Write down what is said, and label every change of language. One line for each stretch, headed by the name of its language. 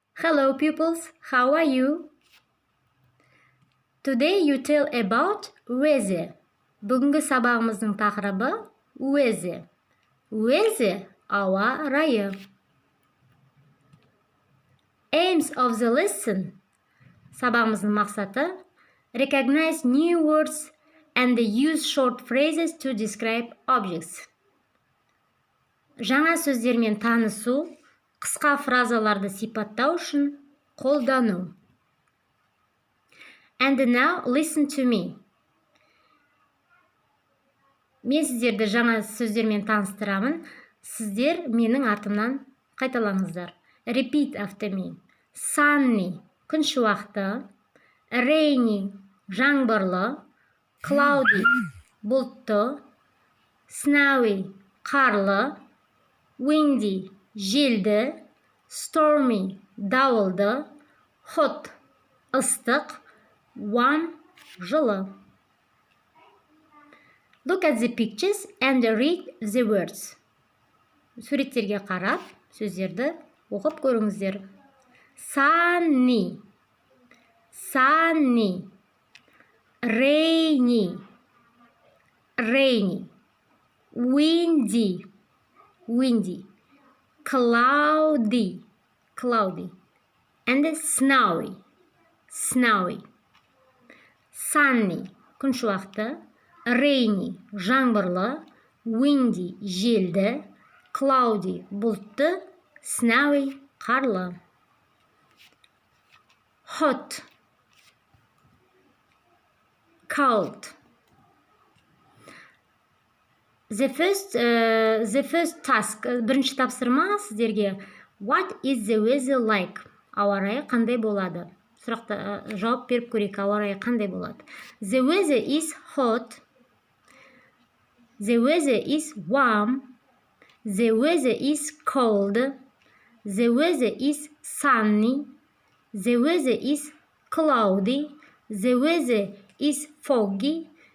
English: Hello pupils, how are you? Today you tell about weather.
Kazakh: Бүгінгі сабағымыздың тақырыбы weather. Weather ауа райы.
English: Aims of the lesson.
Kazakh: Сабағымыздың мақсаты
English: recognize new words and use short phrases to describe objects.
Kazakh: Жаңа сөздермен танысу, қысқа фразаларды сипаттау үшін қолдану.
English: And now listen to me.
Kazakh: Мен сіздерді жаңа сөздермен таныстырамын. Сіздер менің артымнан қайталаңыздар.
English: Repeat after me.
Kazakh: Sunny, күн шуақты. Rainy, жаңбырлы. Cloudy, бұлтты. Snowy, қарлы. Windy, желді. Stormy, дауылды. Hot, ыстық. Warm, жылы.
English: Look at the pictures and read the words.
Kazakh: Суреттерге қарап, сөздерді оқып көріңіздер.
English: Sunny, sunny. Rainy, rainy. Windy, windy. Cloudy, cloudy. And snowy, snowy.
Kazakh: Sunny, күн шуақты. Rainy, жаңбырлы. Windy, желді. Cloudy, бұлтты. Snowy, қарлы.
English: Hot, cold. The first task,
Kazakh: бірінші тапсырма сіздерге.
English: What is the weather like?
Kazakh: Ауа райы қандай болады? Сұрақта жауап беріп көрейік, ауа райы қандай болады?
English: The weather is hot. The weather is warm. The weather is cold. The weather is sunny. The weather is cloudy. The weather is foggy.